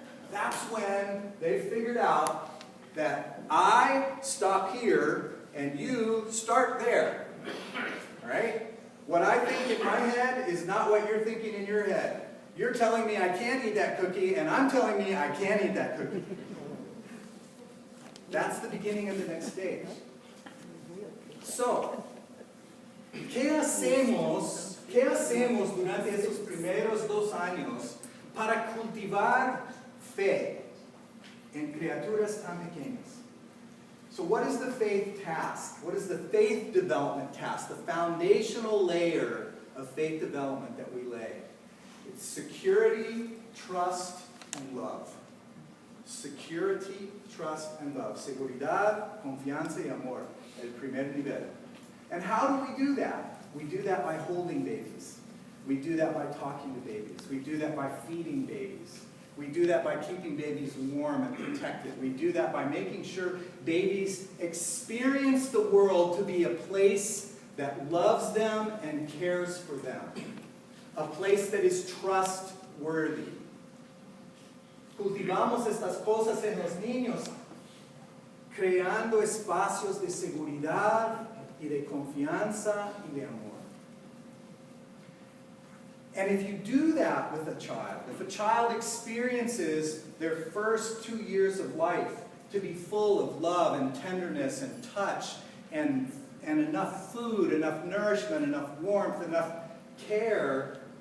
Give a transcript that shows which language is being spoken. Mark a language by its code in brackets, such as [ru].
[en] That's when they figured out that I stop here and you start there. All right? What I think in my head is not what you're thinking in your head. You're telling me I can't eat that cookie, and I'm telling me I can eat that cookie. That's the beginning of the next stage. [es] So, ¿qué hacemos durante esos primeros 2 años para cultivar fe en criaturas tan pequeñas? [en] So what is the faith task? What is the faith development task? The foundational layer of faith development that we lay. It's security, trust, and love. Security, trust, and love. [es] Seguridad, confianza y amor. El primer nivel. [en] And how do we do that? We do that by holding babies. We do that by talking to babies. We do that by feeding babies. We do that by keeping babies warm and protected. We do that by making sure babies experience the world to be a place that loves them and cares for them. A place that is trustworthy. [es] Cultivamos estas cosas en los niños, creando espacios de seguridad y de confianza y de amor. [en] And if you do that with a child, if a child experiences their first 2 years of life to be full of love and tenderness and touch and enough food, enough nourishment, enough warmth, enough care,